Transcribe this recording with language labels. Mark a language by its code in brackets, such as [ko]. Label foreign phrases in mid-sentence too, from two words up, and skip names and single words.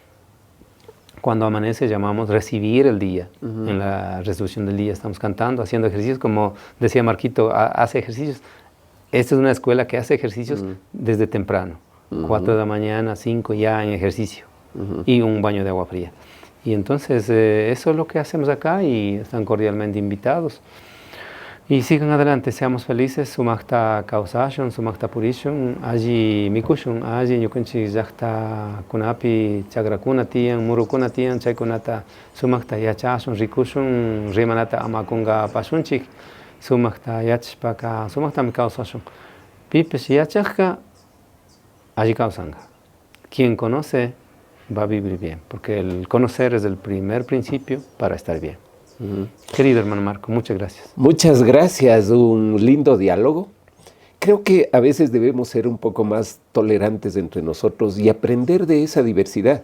[es] Cuando amanece llamamos recibir el día. En la resolución del día estamos cantando, haciendo ejercicios, como decía Marquito, hace ejercicios. Esta es una escuela que hace ejercicios desde temprano, 4 de la mañana, 5 ya en ejercicio y un baño de agua fría. Y entonces eso es lo que hacemos acá y están cordialmente invitados. Y sigan adelante, seamos felices, [qu] sumakta kausashun, sumakta purishun, allí mikushun, allí ñukunchik llaqta kunapi chakrakuna tiyan, murukuna tiyan, chaykunata sumakta yachashun, rikushun, rimanata amakunga pashunchik, sumakta yachashpaka, sumakta mi kausashun. Pipish yachajka, allí kausanga. [es] Quien conoce va a vivir bien, porque el conocer es el primer principio para estar bien. Querido hermano Marco, muchas gracias. Muchas gracias, un lindo diálogo. Creo que a veces debemos ser un poco más tolerantes entre nosotros y aprender de esa diversidad.